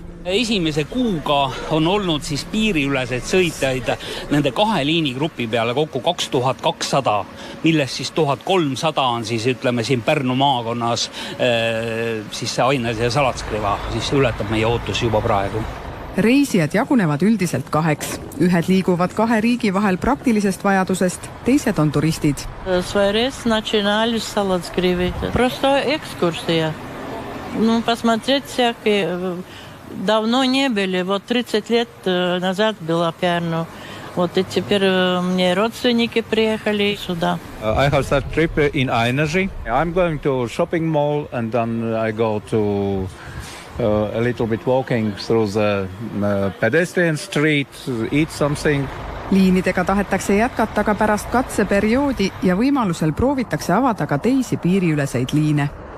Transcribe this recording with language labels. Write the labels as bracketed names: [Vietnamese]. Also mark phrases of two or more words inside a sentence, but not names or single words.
[Estonian] Esimese kuuga on olnud siis piiriüleseid sõitjaid nende 2 liinigrupi peale kokku 2200, millest siis 1300 on siis ütleme siin Pärnu maakonnas siis see Ainaži ja Salatskriva, siis ületab meie ootus juba praegu. Reisijad jagunevad üldiselt 2. Ühed liiguvad 2 riigi vahel praktilisest vajadusest, teised on turistid. [Russian] Свой рейс начинали с Салацкривы. Просто экскурсия. Посмотреть всякие. Давно не были. Вот 30 лет назад была Pärnu. Вот и теперь мне родственники приехали сюда. [English] I have started trip in Ainaži. I'm going to shopping mall and then I go to a little bit walking through the pedestrian street, eat something. [Estonian] Liinidega tahetakse jätkata ka pärast katseperioodi ja võimalusel proovitakse avada ka teisi piiriüleseid liine.